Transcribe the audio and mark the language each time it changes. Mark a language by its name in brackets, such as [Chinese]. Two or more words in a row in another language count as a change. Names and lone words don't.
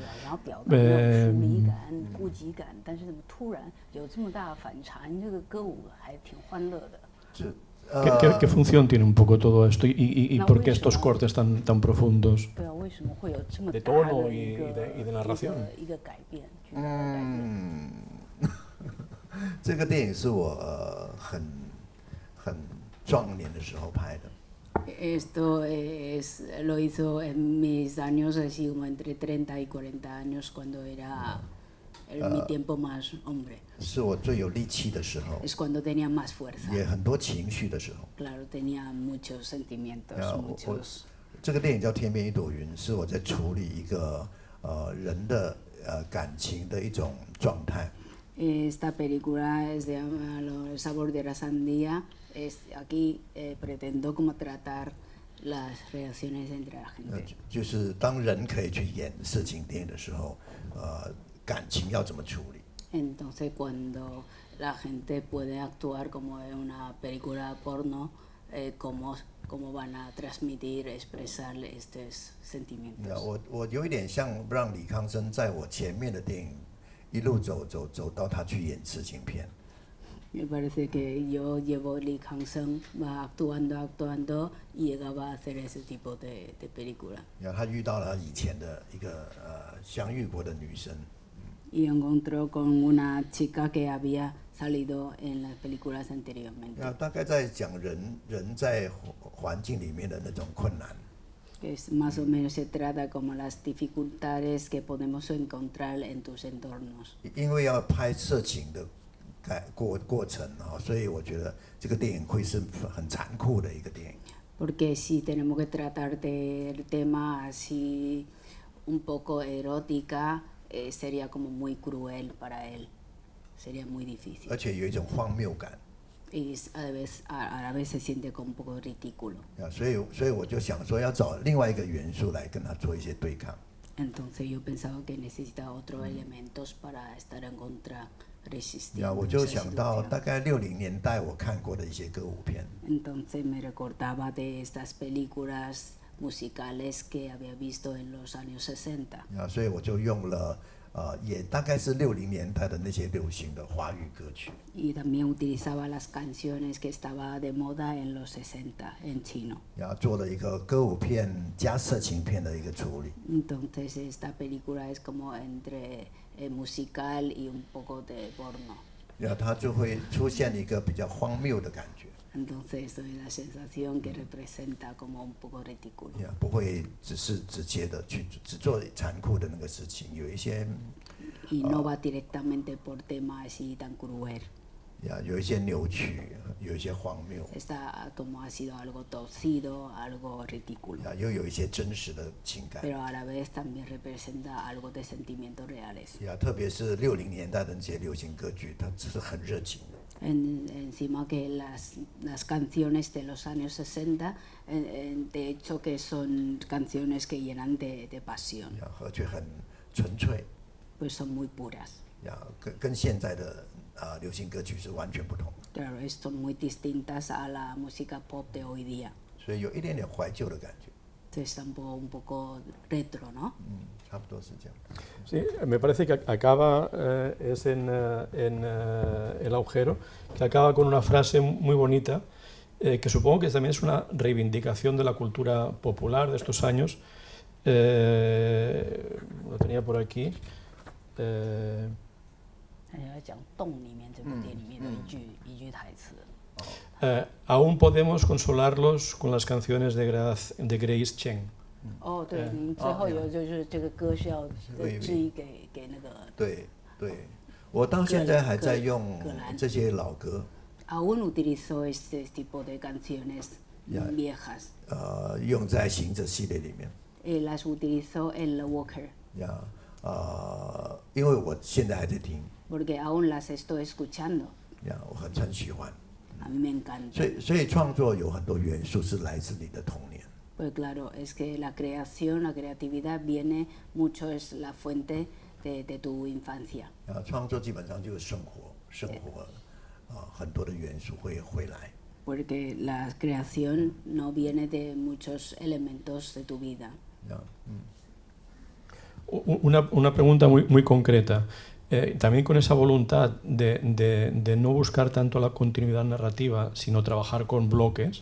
[Spanish] ¿Qué función tiene un poco todo esto y por qué estos cortes tan profundos de tono y de narración? [Chinese] 这个电影是我很壮年的时候拍的。 [Spanish] Esto lo hizo en mis años, así como entre 30 y 40 años, cuando era mi tiempo más hombre. [Chinese] 是我最有力气的时候， [Spanish] Es cuando tenía más fuerza. [Chinese] 也很多情绪的时候。 [Spanish] Claro, tenía muchos sentimientos, muchos. [Chinese] 这个电影叫《天边一朵云》，是我在处理一个人的感情的一种状态。 [Spanish] Esta película se llama El sabor de la sandía. Aquí pretendo como tratar las relaciones entre la gente. [Chinese] 就是当人可以去演色情电影的时候，感情要怎么处理？ [Spanish] Entonces, cuando la gente puede actuar como en una película porno, cómo van a transmitir, expresar estos sentimientos. [Chinese] 我有一点像让李康生在我前面的电影一路走到他去演色情片。 [Spanish] Me parece que yo llevo Lee Kang-sung, va actuando y llegaba a hacer ese tipo de película. [Chinese] 然后他遇到了以前的一个相遇过的女生。 [Spanish] Y encontró con una chica que había salido en las películas anteriormente. [Chinese] 大概在讲人在环境里面的那种困难。 [Spanish] Es más o menos se trata como las dificultades que podemos encontrar en tus entornos. [Chinese] 因为要拍色情的过程啊，所以我觉得这个电影会是很残酷的一个电影。 [Spanish] Porque si tenemos que tratar del tema así un poco erótica, sería como muy cruel para él, sería muy difícil. [Chinese] 而且有一种荒谬感。 [Spanish] Y a la vez se siente como un poco ridículo. [Chinese] 所以我就想说要找另外一个元素来跟他做一些对抗。 [Spanish] Entonces yo pensaba que necesitaba otros elementos para estar en contra, resistir. [Chinese] 我就想到大概60年代我看过的一些歌舞片。 [Spanish] Entonces me recordaba de estas películas musicales que había visto en los años 60. [Chinese] 所以我就用了也大概是60年代的那些流行的华语歌曲。 [Spanish] Y también utilizaba las canciones que estaba de moda en los 60 en chino. [Chinese] 做了一个歌舞片加色情片的一个处理。 [Spanish] Entonces esta película es como entre musical y un poco de porno. [Chinese] 它就会出现一个比较荒谬的感觉。 [Spanish] Entonces esto es la sensación que representa como un poco ridículo. [Chinese] 不会只是直接的去只做残酷的那个事情，有一些 [Spanish] Y no va directamente por tema así tan cruel. [Chinese] 有一些扭曲，有一些荒谬， [Spanish] Está como ha sido algo torcido, algo ridículo. [Chinese] 又有一些真实的情感。 [Spanish] Pero a la vez también representa algo de sentimientos reales. [Chinese] 特别是60年代的那些流行歌剧，它只是很热情的。 [Spanish] Encima que las canciones de los años 60, de hecho que son canciones que llenan de pasión. [Chinese] 而且很纯粹。 [Spanish] Pues son muy puras. [Chinese] 跟现在的流行歌曲是完全不同的。 [Spanish] Claro, son muy distintas a la música pop de hoy día. [Chinese] 所以有一点点怀旧的感觉。 [Spanish] Está un poco retro, ¿no? [Chinese] 差不多是这样。 [Spanish] Sí, me parece que acaba, es en El agujero, que acaba con una frase muy bonita, que supongo que también es una reivindicación de la cultura popular de estos años. Lo tenía por aquí. Aún podemos consolarlos con las canciones de Grace Chen. [Chinese] 哦，对，您最后有就是这个歌是要致意给那个。对对，我到现在还在用这些老歌。 [Spanish] Aún utilizo este tipo de canciones viejas. [Chinese] 用在行者系列里面。 [Spanish] Las utilizo en The Walker. [Chinese] 因为我现在还在听。 [Spanish] Porque aún las estoy escuchando. [Chinese] 我很喜欢。 [Spanish] A mí me encanta. [Chinese] 所以创作有很多元素是来自你的童年。 [Spanish] Pues claro, es que la creación, la creatividad viene mucho, es la fuente de tu infancia. [Chinese] 创作基本上就是生活很多的元素会回来。 [Spanish] Porque la creación no viene de muchos elementos de tu vida. Una pregunta muy concreta. También con esa voluntad de no buscar tanto la continuidad narrativa, sino trabajar con bloques.